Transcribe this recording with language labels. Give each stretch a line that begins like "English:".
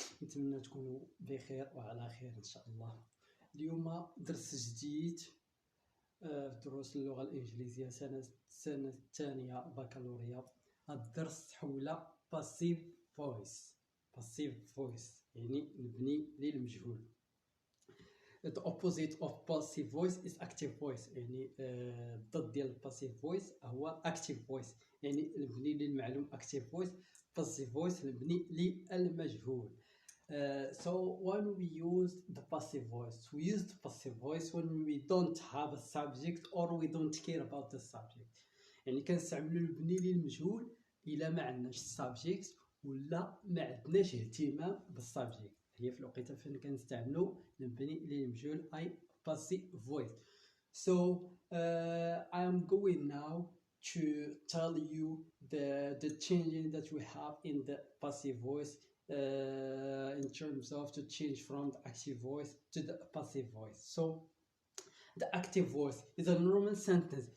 Arabic: نتمنى تكونوا بخير وعلى خير إن شاء الله. اليوم درس جديد في دروس اللغة الإنجليزية السنة الثانية بكالوريا. الدرس حول passive voice. passive voice يعني نبني للمجهول.
English: The opposite of passive voice is active voice.
Arabic: يعني الضد ديال passive voice هو active voice، يعني نبني للمعلوم active voice.
English: passive voice
Arabic: نبني للمجهول.
English: So when we use the passive voice, we use the passive voice when we don't have a subject or we don't care about the subject.
Arabic: يعني كنستعملو نبني للمجهول إلا ما عندناش subject ولا ما عندناش اهتمام بالسبجيكت. هي في الوقيته فين كنستعملو نبني للمجهول أي passive voice.
English: So I am going now to tell you the changing that we have in the passive voice in terms of to change from the active voice to the passive voice. So the active voice is a normal sentence.